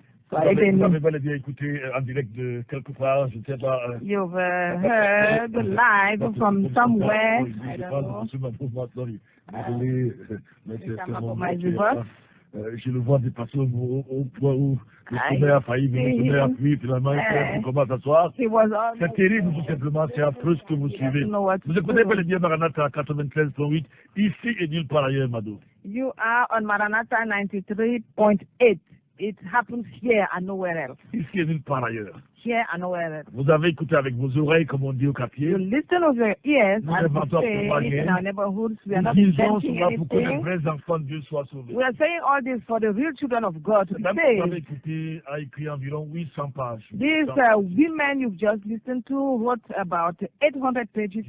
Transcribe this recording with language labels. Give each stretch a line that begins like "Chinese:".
French: Vous avez bel et bien écouté en direct de quelque part, je ne sais pas.
English: You've heard live from somewhere. I don't know.
French: Désolé, mais c'est mon divorce. Je le vois dépasser au point où le sommet a failli, mais le sommet a pris, finalement, il commence à s'asseoir. C'est terrible, tout simplement, c'est affreux ce que vous suivez. Vous écoutez bel et bien Maranatha 93.8, ici et nulle part ailleurs, Mado.
English: You are on Maranatha 93.8. It happens here and nowhere else.
French: Ici et nulle part ailleurs.
English: Here and nowhere else.
French: Vous avez écouté avec vos oreilles, comme on dit au quartier.
English: You listen with your ears and say in our neighborhoods, we are not inventing anything. We are saying all this for the real children of God to be saved.
French: Vous avez écouté, a écrit environ 800 pages.
English: These women you've just listened to wrote about 800 pages.